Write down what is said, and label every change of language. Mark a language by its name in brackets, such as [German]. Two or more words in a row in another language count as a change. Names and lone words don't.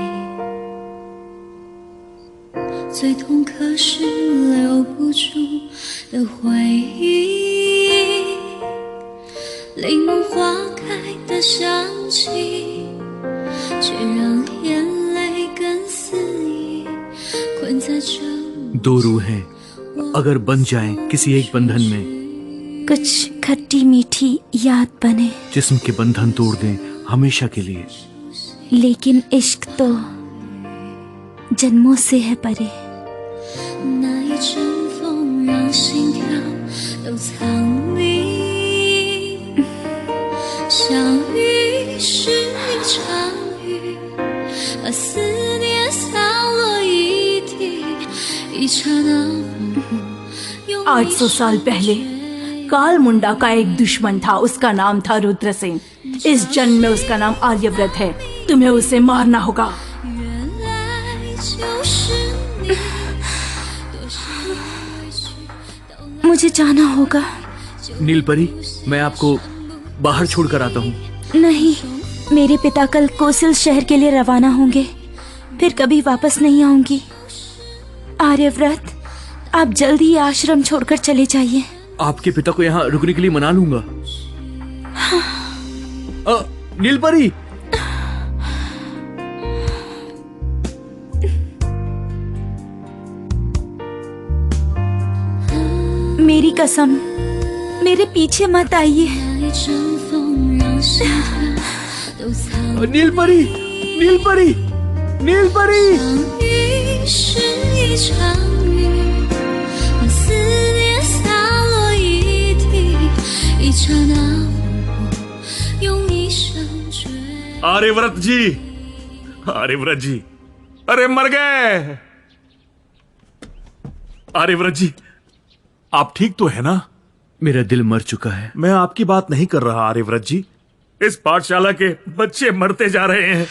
[Chinese] 最痛可是留不住的回忆。柠檬花开的香气，却让眼泪更肆意困在这。 [Hindi] दो रूहें अगर बन जाएं किसी एक बंधन में, कुछ खट्टी मीठी याद बने, जिस्म के बंधन तोड़ दें हमेशा के लिए। लेकिन इश्क तो जन्मों से है परे। [Chinese] 那一阵风让心跳都藏匿，相遇是一场雨，把思念洒落一地，一刹那模糊。用 [Hindi] 800 साल पहले काल मुंडा का एक दुश्मन था, उसका नाम था रुद्रसेन। इस जन्म में उसका नाम आर्यव्रत है, तुम्हें उसे मारना होगा। [Chinese] 原来就是你，多少委屈都 [Hindi] मुझे जाना होगा। नीलपरी, मैं आपको बाहर छोड़कर आता हूँ। नहीं, मेरे पिता कल कोसिल शहर के लिए रवाना होंगे, फिर कभी वापस नहीं आऊंगी। आर्यव्रत, आप जल्दी ही आश्रम छोड़कर चले जाइए। आपके पिता को यहाँ रुकने के लिए मना लूंगा। नीलपरी, मेरी कसम, मेरे पीछे मत आइए। [Chinese] 那一阵风让心跳都藏 [Hindi] नीलपरी, नीलपरी, नीलपरी। [Chinese] 相遇是一场雨，把思念洒落一地，一刹那模糊，用一生追。 [Hindi] आर्यव्रत जी, आर्यव्रत जी, अरे मर गए। आर्यव्रत जी, आप ठीक तो है ना? मेरा दिल मर चुका है। मैं आपकी बात नहीं कर रहा आर्यव्रत जी। इस पाठशाला के बच्चे मरते जा रहे हैं।